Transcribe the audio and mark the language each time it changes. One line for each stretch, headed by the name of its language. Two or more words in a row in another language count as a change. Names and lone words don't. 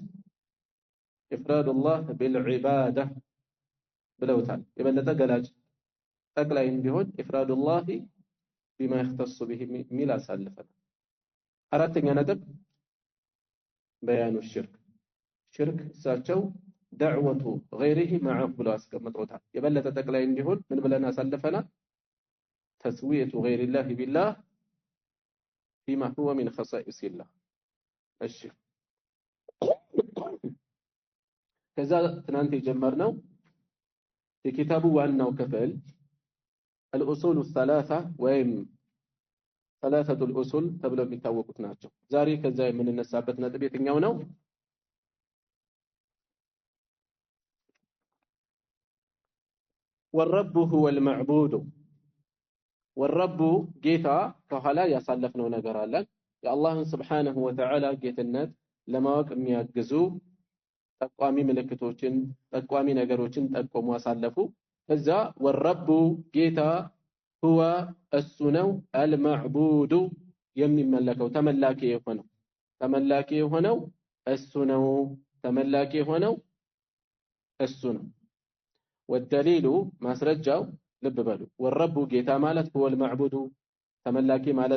Arabic: إفراد الله بالعبادة
Amharic: ብለውታል። የበለጠ ገላጭ ጠቅላይ እንዲሆን
Arabic: إفراد الله بما يختص به
Amharic: ሚል አሳልፈናል። አራተኛ ነጥብ
Arabic: بيان الشرك
Amharic: እሳቸው
Arabic: دعوة غيره معه
Amharic: ብለው አስቀምጠውታል። የበለጠ ጠቅላይ እንዲሆን ምን ብለን አሳልፈናል?
Arabic: تسوية غير الله بالله فيما هو من خصائص الله።
Amharic: እሺ ከዛ ትናንት የጀመርነው የኪታቡ ዋናው ክፍል
Arabic: الأصول الثلاثة
Amharic: ወይም
Arabic: ثلاثة الأصول
Amharic: ተብለው የሚታወቁት ናቸው። ዛሬ ከዛ የምንነሳበት ነጥብ የትኛው ነው?
Arabic: والرب هو المعبود والرب
Amharic: ጌታ ከኋላ ያሳለፍነው ነገር አለ። የአላህን
Arabic: سبحانه وتعالى
Amharic: ጌትነት ለማወቅ የሚያግዙ ጠቋሚ ምልክቶችን ጠቋሚ ነገሮችን ጠቆሙ አሳለፉ። ከዛ ወረቡ ጌታ ሁወ እሱ ነው አልማዕቡዱ የሚመለከው ተመላኪ የሆነው እሱ ነው ተመላኪ የሆነው እሱ ነው። ወደሊሉ ማስረጃው ልብ በሉ ወረቡ ጌታ ማለት ሁወ አልማዕቡዱ ተመላኪ ማለት